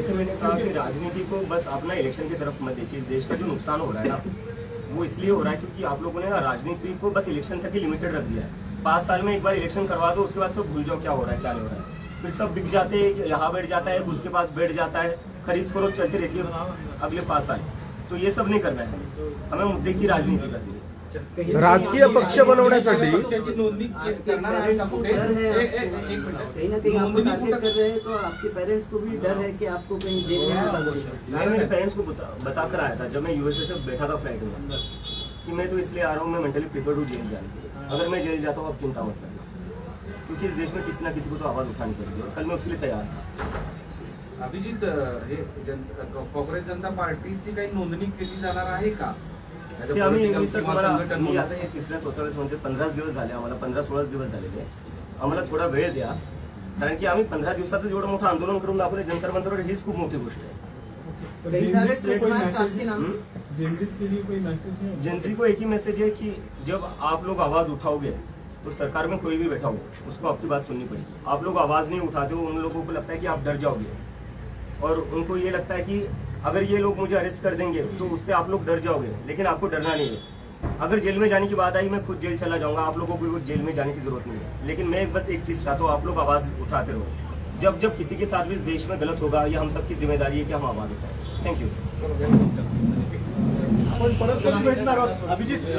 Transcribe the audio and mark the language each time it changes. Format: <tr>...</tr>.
<hi>जैसे मैंने कहा कि राजनीति को बस अपना इलेक्शन की तरफ मत देखिए. इस देश का जो नुकसान हो रहा है ना, वो इसलिए हो रहा है क्योंकि आप लोगों ने ना राजनीति को बस इलेक्शन तक ही लिमिटेड रख दिया है. 5 साल में एक बार इलेक्शन करवा दो, उसके बाद सब भूल जाओ क्या हो रहा है क्या नहीं हो रहा है. फिर सब बिक जाते हैं, यहाँ बैठ जाता है, उसके पास बैठ जाता है, खरीद फरोख्त चलती रहती है अगले 5 साल. तो ये सब नहीं करना है. हमें मुद्दे की राजनीति करनी है.</hi> <mr>राजकीय पक्ष बनवण्यासाठी पक्षाची नोंदणी करणार आहे का कुठे? एक मिनिट.</mr> <hi>कहीं ना कहीं आपको</hi> <mr>नोंदणी</mr> <en>target</en> <mr>कुठं-</mr> <hi>कर रहे हैं, तो आपके पेरेंट्स को भी डर है कि आपको कहीं जेल में ना डाल दें। मैं मेरे पेरेंट्स को बता कर आया था जब मैं यूएसए से बैठा था फ्लाइट में कि मैं तो इसलिए आ रहा हूँ, मैं मेंटली प्रिपेयर हूँ जेल जाने के लिए. अगर मैं जेल जाता हूँ आप चिंता मत करना, क्योंकि इस देश में किसी ना किसी को तो आवाज उठानी पड़ेगी और कल मैं उसके लिए तैयार था.</hi> <mr>अभिजित, हे काँग्रेस जनता पार्टीची काही नोंदणी केली जाणार आहे का? ते आम्ही</mr> <en>Political sir</en> <mr>तुम्हाला संघटन मी म्हणून. आता हे 3-4 म्हणजे 15 दिवस झाले आम्हाला, 15-16 दिवस झालेले. आम्हाला थोडा वेळ द्या, कारण की आम्ही 15 दिवसाचं एवढं मोठं आंदोलन करून दाखवले जंतर मंतरवर, हीच खूप मोठी गोष्ट आहे.</mr> <hi>तो कई सारे जेनजिस के कोई</hi> <en>trademarks message-</en> <hi>आपके नाम जेनजिस के लिए कोई मैसेज है? जनता को एक ही मैसेज है कि जब आप लोग आवाज उठाओगे तो सरकार में कोई भी बैठा हो उसको आपकी बात सुननी पड़ेगी. आप लोग आवाज नहीं उठाते हो, उन लोगों को लगता है कि आप डर जाओगे, और उनको ये लगता है कि अगर ये लोग मुझे अरेस्ट कर देंगे तो उससे आप लोग डर जाओगे, लेकिन आपको डरना नहीं है. अगर जेल में जाने की बात आई, मैं खुद जेल चला जाऊंगा, आप लोगों को जेल में जाने की जरूरत नहीं है. लेकिन मैं बस एक चीज चाहता हूँ, आप लोग आवाज उठाते रहो. जब जब किसी के साथ भी इस देश में गलत होगा, ये हम सबकी जिम्मेदारी है कि हम आवाज उठाएं.</hi> <en>Thank you.</en> <mr>आपण परत कधी भेटणार आहोत अभिजित?</mr>